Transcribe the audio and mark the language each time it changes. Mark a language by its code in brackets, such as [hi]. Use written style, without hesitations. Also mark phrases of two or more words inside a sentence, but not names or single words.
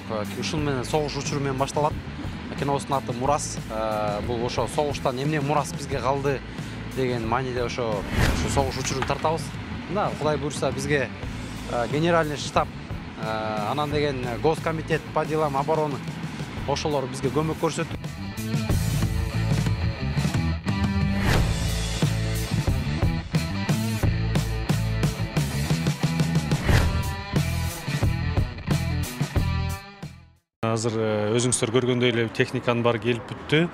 [ky] Ушул менен согуш учуру менен башталат. Кинобуздун аты Мурас. Бул ошо согуштан эмне мурас бизге калды деген мааниде ошо согуш учурун тартабыз. Мына Кудай буйрса бизге [ru] генеральный штаб, [ky] анан деген [ru] Госкомитет по делам обороны [ky] ошолор бизге көмөк көрсөтүп. Азыр өзүңүздөр көргөндөй эле техниканын баары келип бүттү.